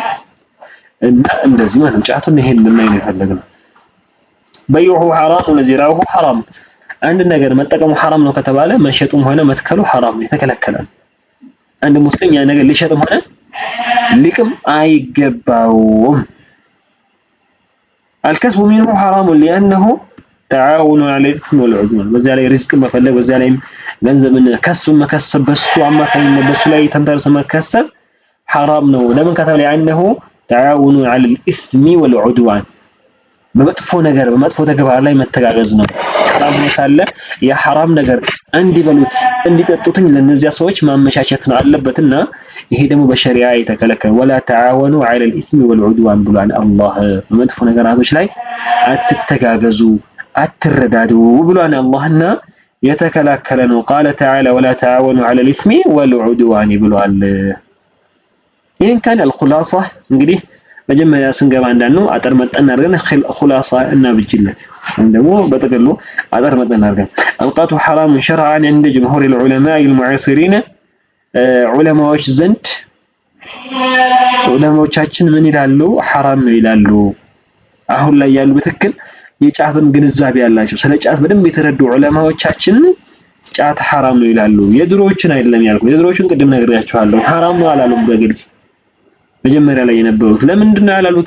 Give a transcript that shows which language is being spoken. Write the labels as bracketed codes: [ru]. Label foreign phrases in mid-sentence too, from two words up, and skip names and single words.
[am] እና እንደዚህ ማለት ጫቱን ይሄን ምን ነው የፈለግነው? [ar] بيعه حرام وزراعته حرام። [am] አንድ ነገር መጠቀሙ ሐራም ነው ከተባለ መሸጡም ሆነ መትከሉ ሐራም ነው፣ የተከለከለ ነው። አንድ ሙስሊም ያ ነገር ሊሸጥም ሆነ ሊቅም አይገባውም። [ar] الكسب منه حرام لأنه تعاون على الإثم والعدوان። [am] በዚያ ላይ ሪዝቅ መፈለግ፣ በዚያ ላይ ገንዘብን ከስብ መከሰብ፣ በሱ አማካኝነት በሱ ላይ ተንተርሶ መከሰብ ሐራም ነው። ለምን ከተባለ ያነሁ [ar] تعاون على الإثم والعدوان [am] በመጥፎ ነገር በመጥፎ ተግባር ላይ መተጋገዝ ነው። ሐራም ካለ የሐራም ነገር እንዲበሉት እንዲጠጡትኝ ለነዚያ ሰዎች ማመቻቸት ነው አለበትና ይሄ ደግሞ በሸሪዓ የተከለከለ [ar] ولا تعاونوا على الإثم والعدوان [am] ብሏል አላህ። በመጥፎ ነገራቶች ላይ አትተጋገዙ አትረዳዱ ብሏል አላህና የተከለከለ ነው። [ar] قال تعالى ولا تعاونوا على الإثم والعدوان [am] ብሏል። ይሄን ካን الخلاصة እንግዲህ መጀመሪያ ስንገባ እንዳልነው አጠር መጠን አድርገን ኹላሳ እና ብጅለት ደግሞ በጥቅሉ አጠር መጠን አድርገን [ar] القات حرام شرعا عند جمهور العلماء المعاصرين [am] ዑለማዎች ዘንድ ዑለማዎቻችን ምን ይላሉ? ሐራም ነው ይላሉ። አሁን ላይ ያሉ በትክክል የጫትን ግንዛቤ ያላቸው ስለ ጫት በደንብ የተረዱ ዑለማዎቻችን ጫት ሐራም ነው ይላሉ። የድሮዎችን አይደለም ያልኩት። የድሮዎችን ቅድም ነግሬያችኋለሁ። ሐራም ነው አላሉም በግልጽ መጀመሪያ ላይ የነበሩት። ለምንድን ነው ያላሉት